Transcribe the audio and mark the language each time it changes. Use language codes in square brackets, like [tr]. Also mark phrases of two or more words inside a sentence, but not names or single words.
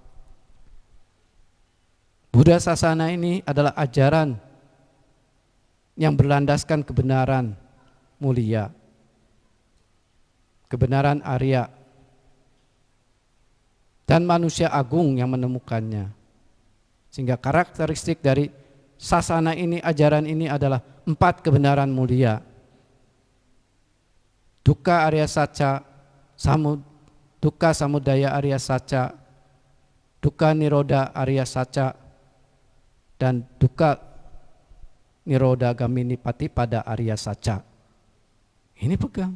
[pi] Buddha Sasana [id] ini adalah ajaran yang berlandaskan kebenaran mulia. Kebenaran Arya dan manusia agung yang menemukannya. Sehingga karakteristik dari sasana ini, ajaran ini adalah 4 kebenaran mulia. [pi] Dukkha Arya Saca, Dukkha Samudaya Arya Saca, Dukkha Nirodha Arya Saca, dan Dukkha Nirodha Gamini Patipada Arya Saca. [id] Ini pegang.